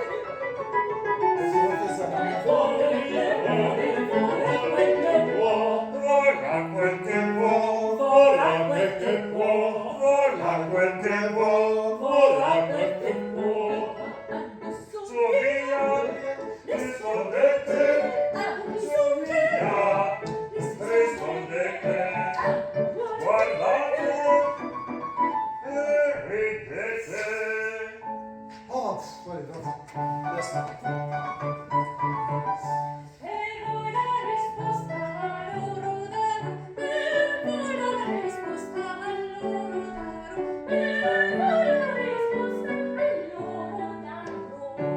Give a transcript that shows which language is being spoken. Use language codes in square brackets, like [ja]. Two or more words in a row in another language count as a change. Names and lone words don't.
[it] Vola quel che vuoi, vola quel che vuoi, vola quel che vuoi, vola quel che vuoi. Su via, rispondete, su via, rispondete, guardate e ridete. [fr] Oh, allez, vas-y. Laisse-moi. [it] E voi la risposta a loro darò, e voi la risposta a loro darò, e voi la risposta a loro darò.